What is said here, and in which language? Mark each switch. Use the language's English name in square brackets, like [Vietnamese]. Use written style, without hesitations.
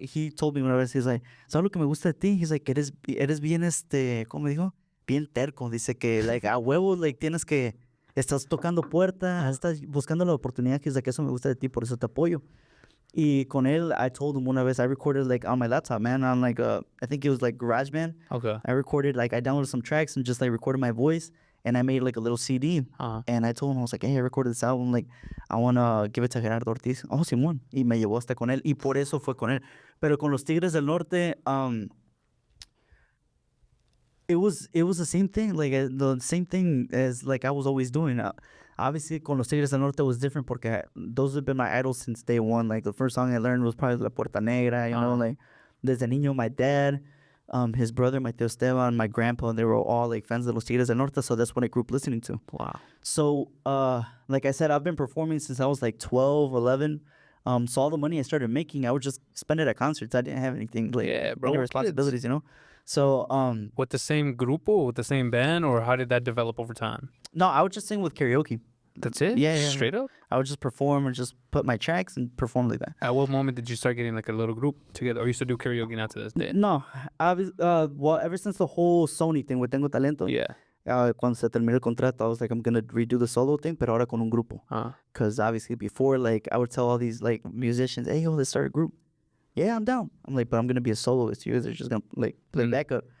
[English] He told me [Spanish] una vez, he's like, ¿sabes lo que me gusta de ti? He's like, eres bien, ¿cómo me dijo? Bien terco. Dice que, like, a huevo, like, estás tocando puertas, estás buscando la oportunidad. [English] He's like, [Spanish] eso me gusta de ti, por eso te apoyo. Y con él, [English] I told him [Spanish] una vez, [English] I recorded, like, on my laptop, man, on, like, I think it was, like, GarageBand. Okay. I recorded, like, I downloaded some tracks and just, like, recorded my voice, and I made, like, a little CD. And I told him, I was like, hey, I recorded this album, like, I want to give it to Gerardo Ortiz. [Spanish] Oh, Simón. Y me llevó hasta con él, y por eso fue con él. Pero con los Tigres del Norte, [English] it was the same thing, like, the same thing as, like, I was always doing. Obviously, [Spanish] con los Tigres del Norte [English] was different porque those have been my idols since day one. Like, the first song I learned was probably La Puerta Negra, you know, like, [Spanish] desde niño, [English] my dad, his brother, my tío Esteban, my grandpa, they were all, like, fans of los Tigres del Norte, so that's what I grew up listening to. Wow. So, like I said, I've been performing since I was, like, 12, 11. So all the money I started making, I would just spend it at concerts. I didn't have anything, like, Yeah, bro, any kids. responsibilities, you know? So, With the same grupo, with the same band, or how did that develop over time? no, I would just sing with karaoke. That's it? Yeah, yeah, Straight up? I would just perform and just put my tracks and perform like that. At what moment did you start getting like a little group together? Or you used to do karaoke now to this day? No, well, ever since the whole Sony thing with Tengo Talento, Yeah. [Spanish] cuando se terminó el contrato, [English] I was like, I'm gonna redo the solo thing, [Spanish] pero ahora con un grupo. [English] Because obviously before, like, I would tell all these like musicians, hey, yo, let's start a group. Yeah, I'm down. I'm like, but I'm gonna be a soloist. You guys are just gonna like play backup.